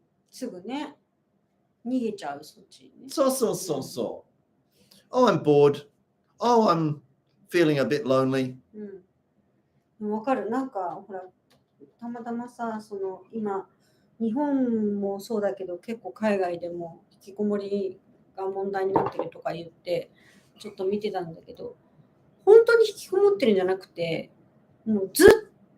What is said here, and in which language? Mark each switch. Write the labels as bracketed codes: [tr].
[ja] すぐね、逃げちゃう、そっちにね。 [en] So. Oh, I'm bored. Oh, I'm feeling a bit lonely. [ja] わかる。なんか、ほら、たまたまさ、今、日本もそうだけど、結構海外でも引きこもりが問題になってるとか言って、ちょっと見てたんだけど、本当に引きこもってるんじゃなくて、もうずっ